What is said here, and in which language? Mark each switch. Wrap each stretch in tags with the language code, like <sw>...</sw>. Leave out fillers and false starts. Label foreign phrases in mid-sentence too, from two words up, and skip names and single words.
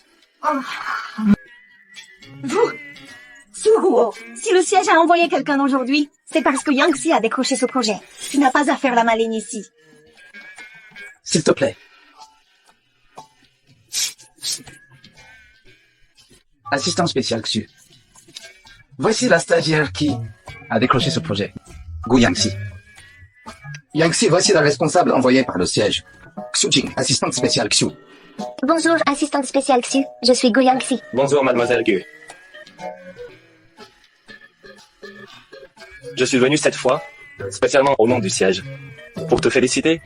<fr>Vous, Suruo, si le siège a envoyé quelqu'un aujourd'hui, c'est parce que Yangxi a décroché ce projet. Tu n'as pas à faire la maligne ici. S'il te plaît. Assistant spécial Xu. Voici la stagiaire qui a décroché ce projet. Gu Yangxi. Yangxi, voici la responsable envoyée par le siège. Xu Jing, assistante spéciale Xu. Bonjour, assistante spéciale Xu. Je suis Gu Yangxi. Bonjour, mademoiselle Gu. Je suis venu cette fois, spécialement au nom du siège, pour te féliciter.</fr>